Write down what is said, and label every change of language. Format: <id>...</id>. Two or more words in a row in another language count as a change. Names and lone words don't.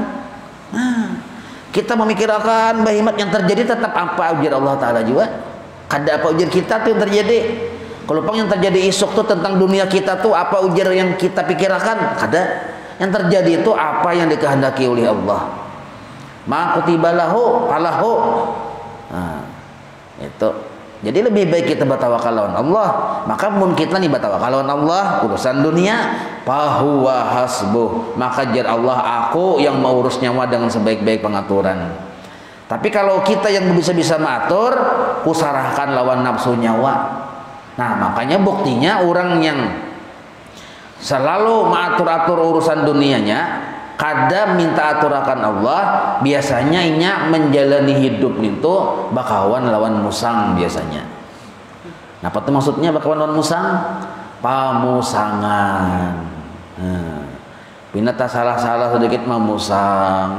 <id>Nah, kita memikirkan bahimat yang terjadi tetap apa ujar Allah Ta'ala juga.</id> <bjn>Kada apa ujar kita tuh yang terjadi. Kalau yang terjadi esok tuh tentang dunia kita tuh apa ujar yang kita pikirkan. Kada.</bjn> <id>Yang terjadi itu apa yang dikehendaki oleh Allah.</id> <ar>ما كتب له فله.</ar> <id>Nah, itu. Jadi lebih baik kita bertawakal lawan Allah. Maka mun kita nih bertawakal lawan Allah, urusan dunia,</id> <ar>فهو حسبه.</ar> <bjn>Maka jar Allah,</bjn> <id>aku yang mau urus nyawa dengan sebaik-baik pengaturan. Tapi kalau kita yang bisa-bisa mengatur, kusarahkan lawan nafsu nyawa. Nah, makanya buktinya orang yang selalu mengatur-atur urusan dunianya,</id> <bjn>kada minta aturakan Allah, biasanya inya menjalani hidup itu bakawan lawan musang biasanya. Nah, apa itu maksudnya bakawan lawan musang? Pamusangan. Pina tak salah-salah sedikit memusang.</bjn>